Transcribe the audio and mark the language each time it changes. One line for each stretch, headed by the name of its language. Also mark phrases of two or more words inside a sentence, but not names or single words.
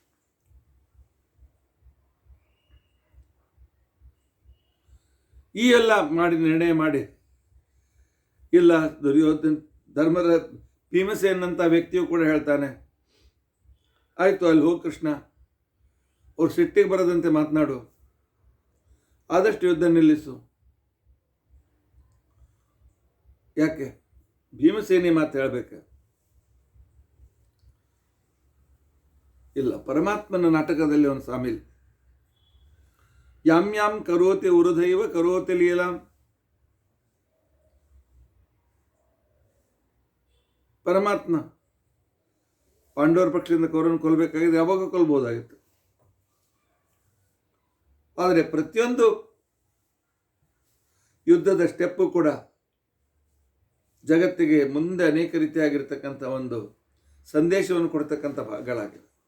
Kannada: ಈ ಎಲ್ಲ ಮಾಡಿ ನಿರ್ಣಯ ಮಾಡಿ, ಇಲ್ಲ ದುರ್ಯೋಧನ ಧರ್ಮದ ಭೀಮಸೇನಂಥ ವ್ಯಕ್ತಿಯು ಕೂಡ ಹೇಳ್ತಾನೆ, ಆಯಿತು ಅಲ್ಲಿ ಹೋಗಿ ಕೃಷ್ಣ, ಅವ್ರು ಸಿಟ್ಟಿಗೆ ಬರದಂತೆ ಮಾತನಾಡು, ಆದಷ್ಟು ಯುದ್ಧ ನಿಲ್ಲಿಸು. ಯಾಕೆ ಭೀಮಸೇನಿ ಮಾತು ಹೇಳಬೇಕು? ಇಲ್ಲ, ಪರಮಾತ್ಮನ ನಾಟಕದಲ್ಲಿ ಒಂದು ಸಾಮಿಲ್.
Sanskrit: ಯಾಂ ಯಾಂ ಕರೋತಿ ಉರುಧೈವ ಕರೋತಿ ಲೀಲಾಂ.
Kannada: ಪರಮಾತ್ಮ ಪಾಂಡವರ ಪಕ್ಷದಿಂದ ಕೌರವನ ಕೊಲ್ಲಬೇಕಾಗಿದೆ, ಯಾವಾಗ ಕೊಲ್ಬೋದಾಗಿತ್ತು. ಆದರೆ ಪ್ರತಿಯೊಂದು ಯುದ್ಧದ ಸ್ಟೆಪ್ಪು ಕೂಡ ಜಗತ್ತಿಗೆ ಮುಂದೆ ಅನೇಕ ರೀತಿಯಾಗಿರ್ತಕ್ಕಂಥ ಒಂದು ಸಂದೇಶವನ್ನು ಕೊಡ್ತಕ್ಕಂಥ ಭಾಗಗಳಾಗಿವೆ.